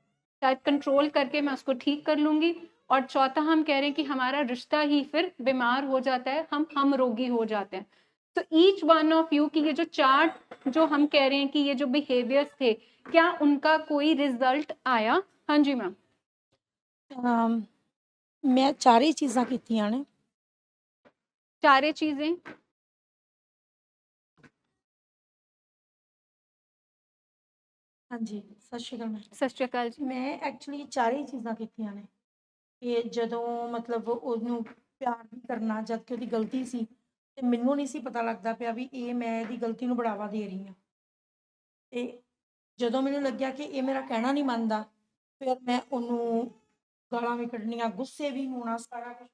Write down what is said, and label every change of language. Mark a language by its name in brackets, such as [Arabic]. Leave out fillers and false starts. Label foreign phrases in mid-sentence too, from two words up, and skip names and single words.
[Hindi] शायद कंट्रोल करके मैं उसको ठीक कर लूँगी। और चौथा हम कह रहे हैं कि हमारा रिश्ता ही फिर बीमार हो जाता है, हम रोगी हो जाते हैं। तो [English] each one of you [Hindi] की ये जो चार्ट जो हम कह रहे हैं कि ये जो बिहेवियर्स थे, क्या उनका कोई रिजल्ट आया? हाँ जी मैम। अम, [Punjabi] ਮੈਂ ਚਾਰੇ ਚੀਜ਼ਾਂ ਕੀਤੀਆਂ ਨੇ। [Hindi] चारे चीजें। [Punjabi] ਹਾਂ ਜੀ, ਸਤ ਸ੍ਰੀ ਅਕਾਲ ਮੈਡਮ। ਸਤ ਸ੍ਰੀ ਅਕਾਲ ਜੀ। ਮੈਂ ਐਕਚੁਅਲੀ ਚਾਰੇ ਚੀਜ਼ਾਂ ਕੀਤੀਆਂ ਨੇ ਕਿ ਜਦੋਂ ਮਤਲਬ ਉਹਨੂੰ ਪਿਆਰ ਵੀ ਕਰਨਾ ਜਦ ਕਿ ਉਹਦੀ ਗਲਤੀ ਸੀ ਤੇ ਮੈਨੂੰ ਨਹੀਂ ਸੀ ਪਤਾ ਲੱਗਦਾ ਪਿਆ ਵੀ ਇਹ ਮੈਂ ਇਹਦੀ ਗਲਤੀ ਨੂੰ ਬੜਾਵਾ ਦੇ ਰਹੀ ਹਾਂ। ਤੇ ਜਦੋਂ ਮੈਨੂੰ ਲੱਗਿਆ ਕਿ ਇਹ ਮੇਰਾ ਕਹਿਣਾ ਨਹੀਂ ਮੰਨਦਾ, ਫਿਰ ਮੈਂ ਉਹਨੂੰ ਗਾਲਾਂ ਵੀ ਕੱਢਣੀਆਂ, ਗੁੱਸੇ ਵੀ ਹੋਣਾ, ਸਾਰਾ ਕੁਛ।